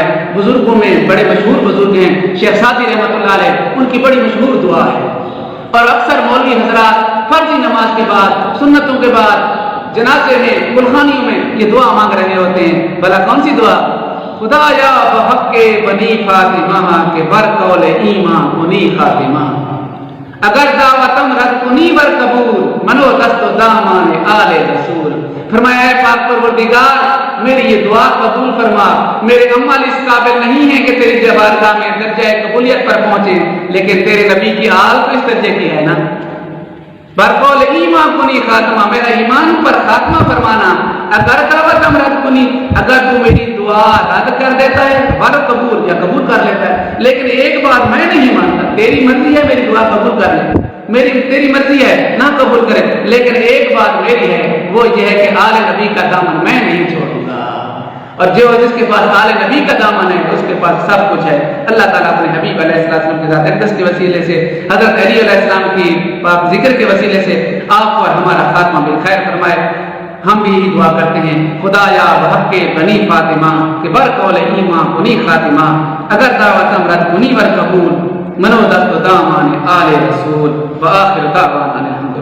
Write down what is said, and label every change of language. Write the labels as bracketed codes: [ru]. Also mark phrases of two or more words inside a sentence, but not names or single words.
[ur] بزرگوں میں بڑے مشہور بزرگ ہیں شیخ سعدی رحمۃ اللہ علیہ، ان کی بڑی مشہور دعا ہے، اور اکثر مولوی حضرات فرضی نماز کے بعد، سنتوں کے بعد، جنازے میں، گلخانیوں میں یہ دعا مانگ رہے ہوتے ہیں۔ بھلا کون سی دعا؟ [fa] خدایا بحق بنی فاطمہ کے بر قول ایمان کنی خاتمہ، اگر دعوتم رد کنی ور قبول منو دست و دامان آل رسول۔ [ur] فرمایا اے پاک پروردگار، میری یہ دعا قبول فرما، میرے عمل اس قابل نہیں ہے کہ تیری بارگاہ میں درجہ قبولیت پر پہنچے، لیکن تیرے نبی کی آل تو اس درجے کی ہے نا۔ [fa] برقول ایمان کنی خاتمہ، [ur] میرا ایمان پر خاتمہ فرمانا، [fa] اگر دعوتم رد کنی، [ur] اگر تو میری دعا رد کر دیتا ہے [fa] ور قبول [ur] یا قبول کر لیتا ہے، لیکن ایک بات میں نہیں مانتا، تیری مرضی ہے میری دعا قبول کر لے، تیری مرضی ہے نہ قبول کرے، لیکن ایک بات میری ہے، وہ یہ ہے کہ آل نبی کا دامن میں نہیں چھوڑوں گا، اور جو جس کے پاس آل نبی کا دامن ہے اس کے پاس سب کچھ ہے۔ اللہ تعالیٰ اپنے حبیب علیہ السلام کے ذات اقدس کے وسیلے سے، حضرت علی علیہ السلام کی پاک ذکر کے وسیلے سے آپ اور ہمارا خاتمہ بالخیر فرمائے۔ ہم بھی یہی دعا کرتے ہیں، [fa] خدایا بحق بنی فاطمہ کہ بر قول ایمان کنی خاتمہ، اگر دعوتم رد کنی ور قبول منو دست و دامان آل رسول، [ar] وآخر دعوانا